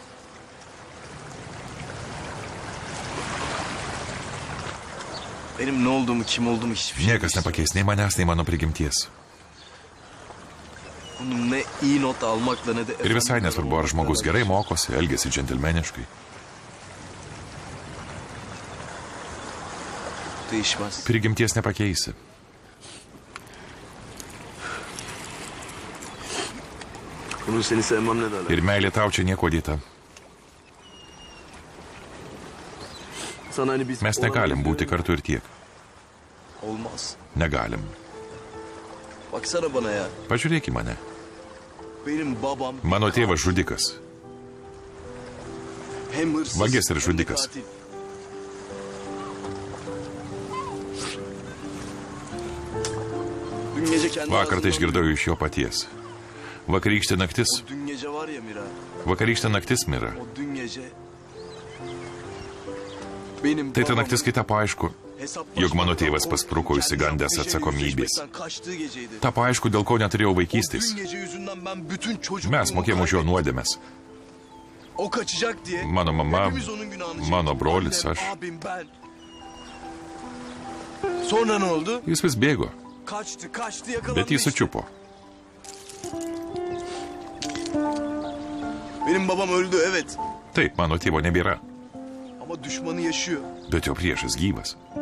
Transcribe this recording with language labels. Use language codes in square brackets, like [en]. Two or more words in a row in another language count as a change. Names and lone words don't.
[tr] Benim ne olduğumu, kim olduğumu hiçbir şey [lt] Niekas nepakeis nei manęs, nei mano prigimties. [tr] Bunun ne iyi not almakla ne de... [lt] Ir visai nesvarbu, ar žmogus gerai mokosi, elgesi džentelmeniškai. [tr] Değişmez. [lt] Prigimties nepakeisi. [tr] Bunu seni sevmem ne derler. [lt] Ir meilė tau čia nieko dėta. [tr] Sana hani biz... [lt] Mes negalim būti kartu ir tiek. [tr] Olmaz. [lt] Negalim. [tr] Baksana bana ya. [lt] Pažiūrėk į mane. [tr] Benim babam... [lt] Mano tėvas žudikas. [tr] Hem hırsız... [lt] Vagis ir [tr] hem de [lt] žudikas. [tr] katil. Dün gece kendi [lt] Vakar tai [tr] ağzından [lt] išgirdau iš jo paties. Vakarykštė naktis. [tr] O dün gece var ya Mira. [lt] Vakarykštė naktis, Mira. [tr] O dün gece... Benim [lt] Tai ta [tr] babam [lt] naktis, kai tapo aišku, jog mano tėvas paspruko išsigandęs atsakomybės. Tapo aišku, dėl ko neturėjau vaikystės. Mes mokėjom už jo nuodėmes. Mano mama, mano brolis, aš. [tr] Sonra ne oldu? [lt] Jis vis bėgo, [tr] Kaçtı, yakalandı [lt] bet jį [tr] işte. [lt] sučiupo. [tr] Benim babam öldü evet. [lt] Taip, mano tėvo nebėra, [tr] Ama düşmanı yaşıyor. [lt] bet jo priešas gyvas.